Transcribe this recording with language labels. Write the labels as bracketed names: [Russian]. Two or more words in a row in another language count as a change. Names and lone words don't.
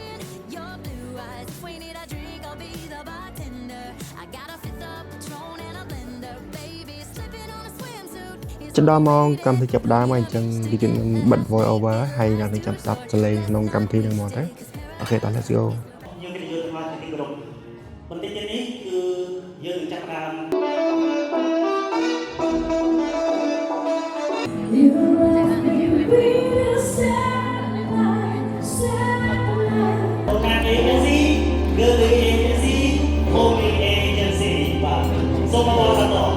[Khmer] ចន្លោះម៉ោងកម្មវិធីចាប់ដើមហើយអញ្ចឹងវាគឺនឹងបិទ [English] voice over [Khmer] ហើយអ្នកនឹងចាំស្ដាប់សលេងក្នុងកម្មវិធីហ្នឹងមកទៅអូខេតោះ [English] let's go [Khmer] យើងនិយាយទៅទីក្រុមបន្តិចទៀតនេះគឺយើងនឹងចាប់ដើម Home Agency, Girly Agency, Home Agency បាទសូមមកបន្ត